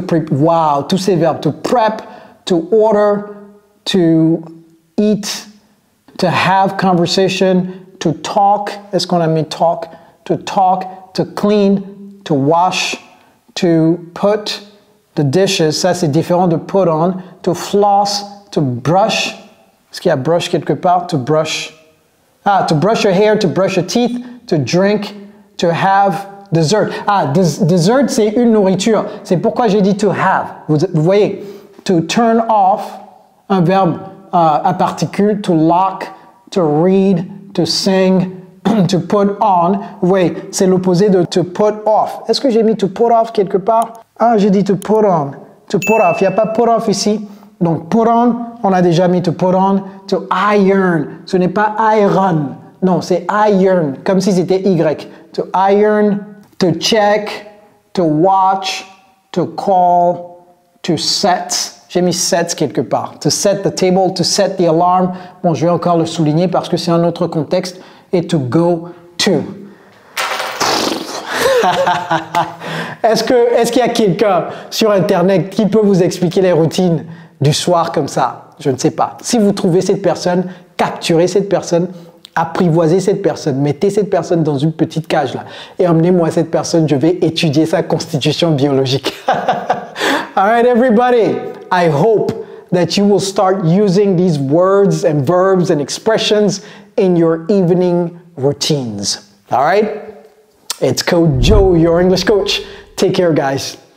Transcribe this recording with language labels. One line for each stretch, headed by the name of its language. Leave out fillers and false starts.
English: Wow,
French: tous ces verbes.
English: To prep, to order, to eat, to have conversation, to talk.
French: Est-ce qu'on a mis
English: talk? To talk, to clean, to wash, to put the dishes.
French: Ça, c'est différent de
English: put on. To floss, to brush.
French: Est-ce qu'il y a brush quelque part?
English: To brush. To brush your hair, to brush your teeth, to drink, to have... Dessert.
French: Dessert, c'est une nourriture. C'est pourquoi j'ai dit
English: to have.
French: Vous voyez,
English: to turn off,
French: un verbe à particules,
English: to lock, to read, to sing, To put on,
French: oui, c'est l'opposé de
English: to put off.
French: Est-ce que j'ai mis
English: to put off
French: quelque part? Ah, j'ai dit to put on.
English: To put off,
French: il n'y a pas put off ici. Donc, put on, on a déjà mis
English: to put on. To iron,
French: ce n'est pas iron. Non, c'est iron, comme si c'était Y.
English: To iron, to check, to watch, to call, to set.
French: J'ai mis set quelque part.
English: To set the table, to set the alarm.
French: Bon, je vais encore le souligner parce que c'est un autre contexte. Et
English: to go to.
French: Est-ce qu'il y a quelqu'un sur Internet qui peut vous expliquer les routines du soir comme ça? Je ne sais pas. Si vous trouvez cette personne, capturez cette personne, apprivoisez cette personne, mettez cette personne dans une petite cage là et emmenez-moi cette personne, je vais étudier sa constitution biologique.
English: All right, everybody, I hope that you will start using these words and verbs and expressions in your evening routines. All right? It's Coach Joe, your English coach. Take care, guys.